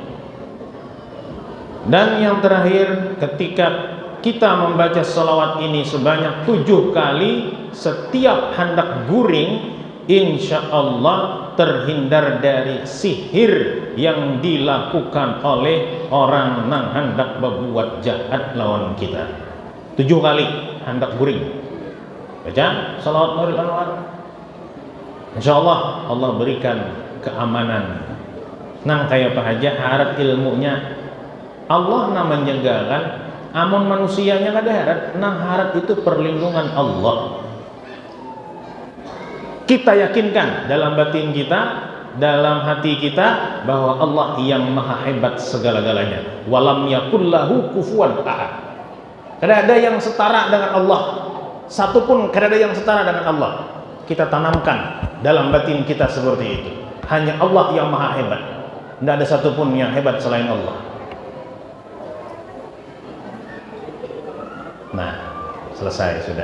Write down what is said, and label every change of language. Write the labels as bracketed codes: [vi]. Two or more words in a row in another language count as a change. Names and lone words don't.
[id] Dan yang terakhir, ketika kita membaca sholawat ini sebanyak 7 kali setiap hendak guring, insya Allah terhindar dari sihir yang dilakukan oleh orang nang hendak berbuat jahat lawan kita. 7 kali hendak guring. Baca salawat Nurul Anwar. Insyaallah Allah berikan keamanan. [bjn] Nang kayak apa aja harap ilmunya Allah nama menjagakan, amun manusianya nggak ada harap. Nang harap itu perlindungan Allah. [id] Kita yakinkan dalam batin kita, dalam hati kita bahwa Allah yang maha hebat segala-galanya. [ar] ولم يكن له كفوا أحد. [id] Tidak ada yang setara dengan Allah. Satu pun tidak ada yang setara dengan Allah. Kita tanamkan dalam batin kita seperti itu. Hanya Allah yang maha hebat. Tidak ada satupun yang hebat selain Allah. Nah, selesai sudah.